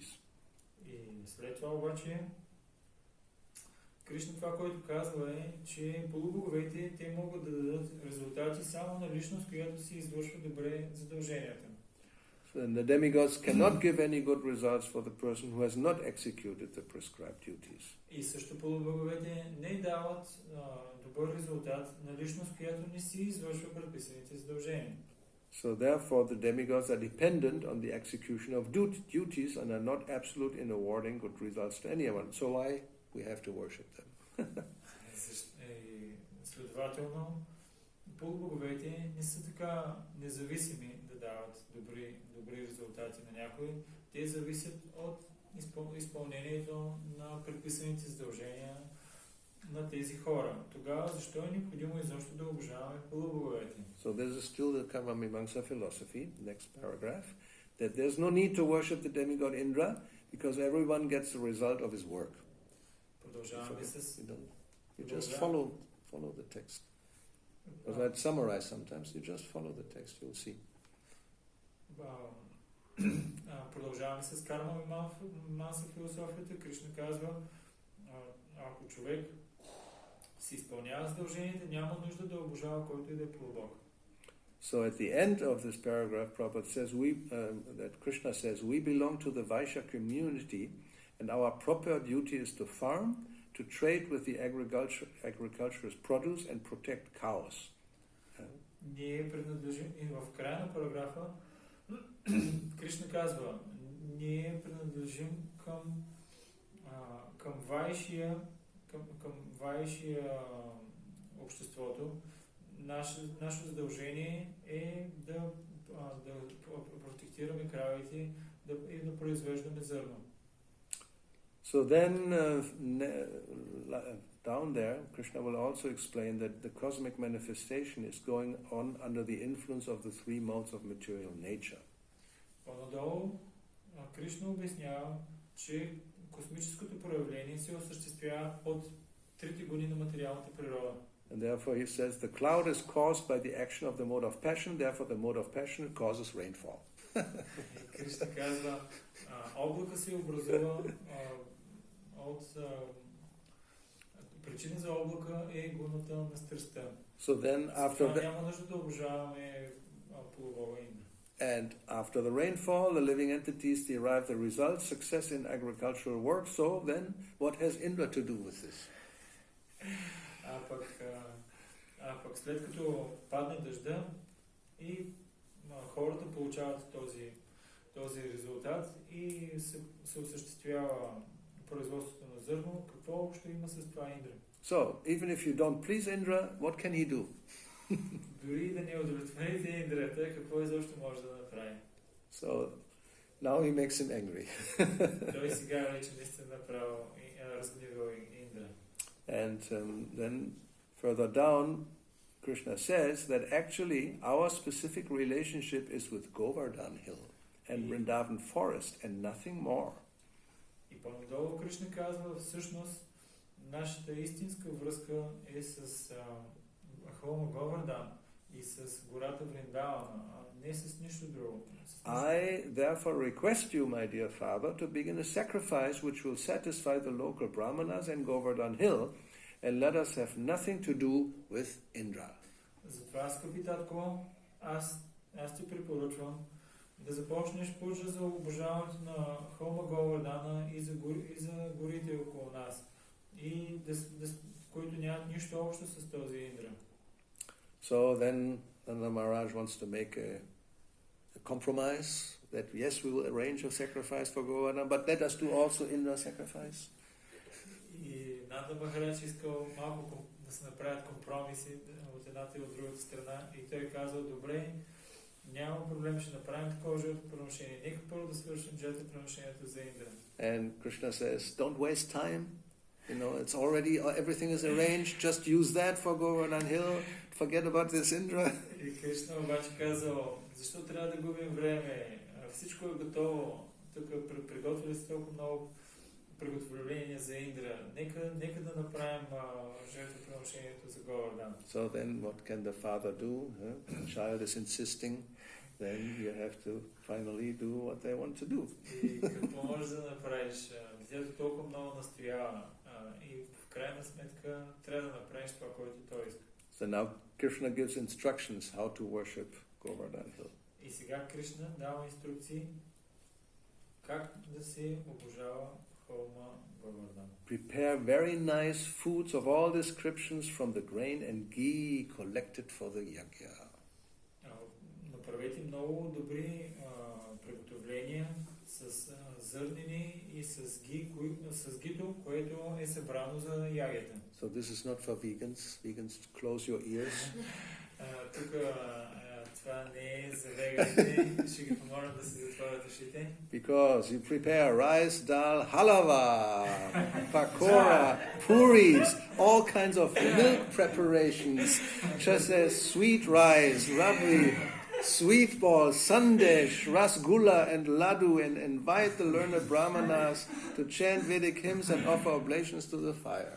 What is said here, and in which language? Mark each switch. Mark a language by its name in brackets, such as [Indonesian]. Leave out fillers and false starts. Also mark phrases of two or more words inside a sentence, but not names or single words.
[Bulgarian] И след това обаче Кришна това, което казва е, че полубоговете те могат да дадат резултати само на личност, която си извършва добре задълженията. [English] So the demigods cannot give any good results for the person who has not executed the prescribed duties. [Bulgarian] И също полубоговете не дават добър резултат на личност, която не си извършва предписаните задължения. [English] So therefore the demigods are dependent on the execution of duties and are not absolute in awarding good results to anyone. So why we have to worship them? [Bulgarian] Следователно, полубоговете не са така независими да дават добри резултати на някой. Те зависят от изпълнението на предписаните задължения на тези хора. Тогава защо е необходимо изобщо да обожаваме полубоговете? [English] So this is still the Karma-mimamsa philosophy, next paragraph, that there's no need to worship the demigod Indra because everyone gets the result of his work. [Bulgarian] Продължаваме с... [English] You just follow the text. Because I'd summarize sometimes. You just follow the text, you'll see. [Bulgarian] Продължаваме с Карма-мимамса философията. Кришна казва, ако човек си изпълнява задълженията, няма нужда да обожава който и да е полубог. [English] So at the end of this paragraph, Prabhupada says that Krishna says, we belong to the Vaishya community and our proper duty is to farm, to trade with the agriculturist produce and protect cows. [Bulgarian] Ние принадлежим, и в края на параграфа Кришна казва, ние принадлежим към вайшия обществото. Наше задължение е да протектираме кравите и да произвеждаме зърно. [English] So then, down there, Krishna will also explain that the cosmic manifestation is going on under the influence of the three modes of material nature. [Bulgarian] По-надолу Кришна обяснява, че космическото проявление се осъществява под трите гони на материалната природа. [English] And therefore he says the cloud is caused by the action of the mode of passion, therefore the mode of passion causes rainfall. [Bulgarian] Кришна казва, облака се образува от причина за облака е гуната на страстта. [English] So then after that, [Bulgarian] няма нужда да обожаваме полубога Индра. [English] And after the rainfall, the living entities derive the results, success in agricultural work. So then, what has Indra to do with this? [Bulgarian] А пък след като падне дъжда и хората получават този резултат и се осъществява производството на зърно, какво общо има с това Индра? [English] So, even if you don't please Indra, what can he do? [Bulgarian] Дори да не удовлетворите Индрата, какво изобщо може да направи? [English] So, now he makes him angry. [Bulgarian] Той сега вече наистина направо разгневил Индра. [English] And then further down, Krishna says that actually our specific relationship is with Govardhana hill and Vrindavan forest and nothing more. [Bulgarian] И по-надолу Кришна казва, всъщност нашата истинска връзка е с Холма Говардан и с гората Вриндавана, а не с нищо друго. [English] I therefore request you, my dear father, to begin a sacrifice which will satisfy the local brahmanas and Govardhan hill, and let us have nothing to do with Indra. [Bulgarian] Затова, скъпи татко, аз ти препоръчвам да започнеш пътя за обожаването на Холма Говардана и за горите около нас, и които нямат нищо общо с този Индра. [English] So then the Maharaj wants to make a compromise that yes, we will arrange a sacrifice for Govardhana, but let us do also Indra sacrifice. [Bulgarian] И Нанда Махарадж искал малко да се направят компромиси от едната и от другата страна, и той казал, добре, няма проблем, ще направим такова жертвоприношение. Нека първо да свършим жертвоприношението за Индра. [English] And Krishna says, don't waste time. You know, it's already, everything is arranged, just use that for Govardhan hill, forget about this Indra. [Bulgarian] И Кришна обаче казал, защо трябва да губим време? Всичко е готово. Тук приготвили се толкова много приготовления за Индра. Нека да направим жертвоприношението за Говардан. [English] So then what can the father do? The child is insisting, then you have to finally do what they want to do. [Bulgarian] И какво можеш да направиш? Детето толкова много настоява и в крайна сметка трябва да направиш това, което той иска. [English] So now Krishna gives instructions how to worship Govardhan hill. [Bulgarian] И сега Кришна дава инструкции как да се обожава Холма Говардан. [English] Prepare very nice foods of all descriptions from the grain and ghee collected for the yajna. [Bulgarian] Направете много добри приготовления с зърнени и с гито, което е събрано за ягета. [English] So this is not for vegans. Vegans, close your ears. [Bulgarian] Тук това не е за веганите. Ще ги помоля да се затворят ушите. [English] Because you prepare rice, dal, halava, pakora, puris, all kinds of milk preparations, just as sweet rice, rabri, sweet balls, sandesh, rasgulla, and laddu, and invite the learned brahmanas to chant Vedic hymns and offer oblations to the fire.